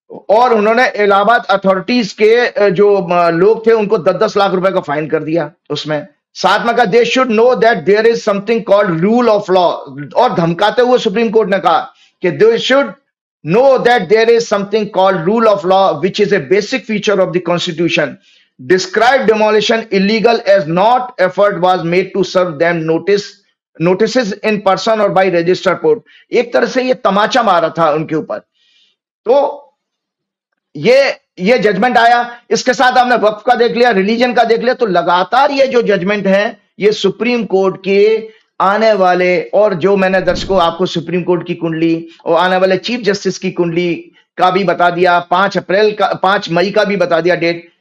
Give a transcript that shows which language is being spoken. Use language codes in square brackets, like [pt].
[hi] और उन्होंने इलाहाबाद अथॉरिटीज के जो लोग थे उनको 10-10 लाख रुपए का फाइन कर दिया उसमें। साथ में कहा [en] they should know that there is something called rule of law, [hi] और धमकाते हुए सुप्रीम कोर्ट ने कहा कि [en] They should know that there is something called rule of law which is a basic feature of the constitution. Described demolition illegal as not effort was made to serve them notices in person or by registered court. [hi] एक तरह से ये तमाचा मारा था उनके ऊपर। तो ये जजमेंट आया, इसके साथ हमने वक्फ का देख लिया, रिलीजन का देख लिया। तो लगातार ये जो जजमेंट है ये सुप्रीम कोर्ट के आने वाले, और जो मैंने दर्शकों आपको सुप्रीम कोर्ट की कुंडली और आने वाले चीफ जस्टिस की कुंडली का भी बता दिया, 5 मई का भी बता दिया डेट।